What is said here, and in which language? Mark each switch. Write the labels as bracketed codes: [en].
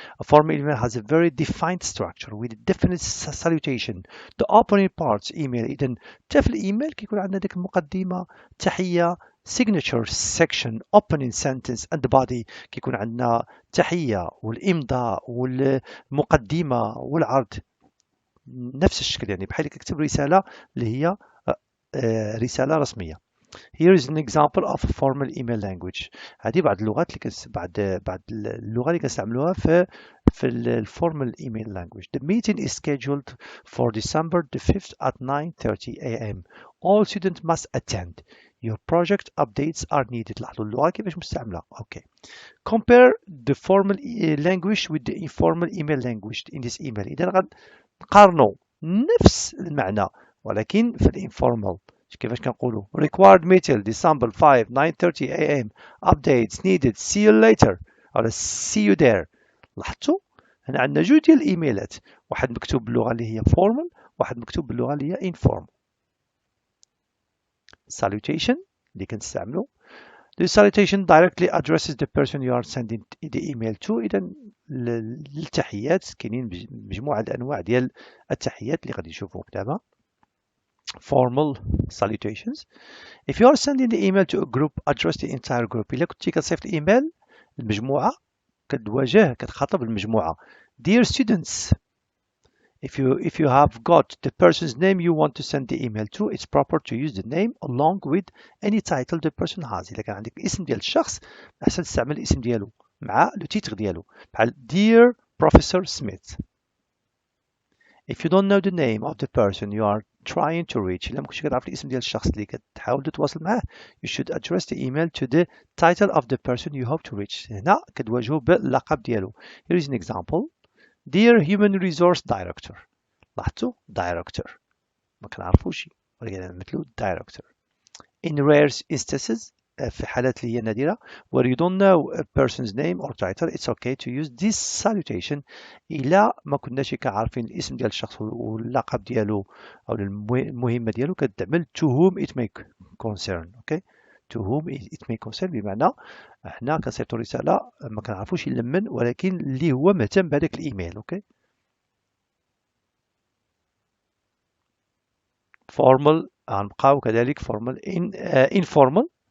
[en] A formal email has a very defined structure with a definite salutation. The opening parts email [ar] إذا حتى في الإيميل كيكون عندنا ديك المقدمة تحية [en] signature section opening sentence and body [ar] كيكون عندنا تحية والإمضاء والمقدمة والعرض نفس الشكل يعني بحال كتكتب رسالة اللي هي رسالة رسمية. [en] Here is an example of a formal email language. [ar] هذه بعض اللغات اللي بعض اللغة اللي كنستعملوها في الفورمال [en] email language. The meeting is scheduled for December the 5th at 9:30 a.m. All students must attend. Your project updates are needed. [ar] لاحظوا اللغة كيفاش مستعملة. [en] Okay. Compare the formal language with the informal email language in this email. [ar] إذا غنقارنوا نفس المعنى ولكن في الانفورمال كيفاش كنقولوا [en] required meeting December 5 9:30 a.m. updates needed see you later ولا see you there. [ar] لاحظتوا هنا عندنا جوج ديال الايميلات واحد مكتوب باللغة اللي هي formal واحد مكتوب باللغة اللي هي informal. [en] Salutation [ar] اللي كنستعملوا [en] The salutation directly addresses the person you are sending the email to. [ar] إذا التحيات كاينين مجموعة الأنواع ديال التحيات اللي غادي نشوفوهم دابا. [en] Formal salutations. If you are sending the email to a group, address the entire group. [ar] إلا كنتي كتصيفط إيميل المجموعة كتخاطب المجموعة. [en] Dear students, if you have got the person's name you want to send the email to, it's proper to use the name along with any title the person has. [ar] إذا كان عندك الاسم ديال الشخص أحسن تستعمل الاسم ديالو مع لو تيتر ديالو بحال [en] Dear Professor Smith. If you don't know the name of the person you are trying to reach, [ar] إلا ما كنتش كتعرف الاسم ديال الشخص اللي كتحاول تتواصل معاه, [en] you should address the email to the title of the person you hope to reach. [ar] هنا كتواجهو باللقب ديالو. [en] Here is an example. Dear Human Resource Director. [ar] لاحظتوا Director ما كنعرفوش ولكن نمثلو Director. [en] In rare instances [ar] في حالات اللي هي نادرة [en] where you don't know a person's name or title, it's okay to use this salutation. [ar] إلا ما كناش كعارفين الاسم ديال الشخص واللقب ديالو أو المهمة ديالو كتعمل [en] to whom it may concern. Okay? To whom it may concern [ar] بمعنى احنا كنصيفطو رسالة ما كنعرفوش لمن ولكن اللي هو مهتم بهذاك الإيميل. [en] Okay? Formal [ar] غنبقاو كذلك [en] formal. Informal.